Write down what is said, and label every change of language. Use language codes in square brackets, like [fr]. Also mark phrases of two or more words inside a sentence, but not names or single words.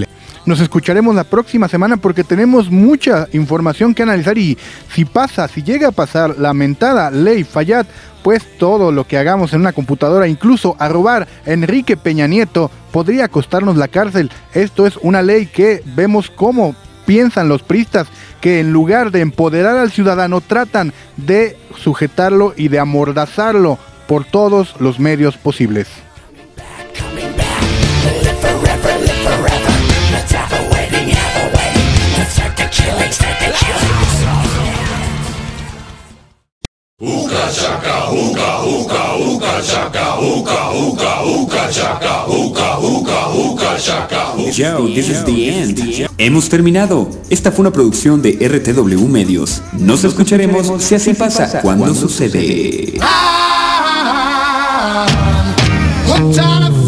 [es] Nos escucharemos la próxima semana porque tenemos mucha información que analizar, y si llega a pasar la mentada ley Fayad, pues todo lo que hagamos en una computadora, incluso a robar a Enrique Peña Nieto, podría costarnos la cárcel. Esto es una ley que vemos cómo piensan los priistas, que en lugar de empoderar al ciudadano tratan de sujetarlo y de amordazarlo por todos los medios posibles. Uka chaka, uka, uka, uka chaka, uka, uka, uka chaka, uka, uka, uka chaka. [en] Yo, this is the end. [es] Hemos terminado. Esta fue una producción de RTW Medios. Nos escucharemos si así pasa cuando sucede.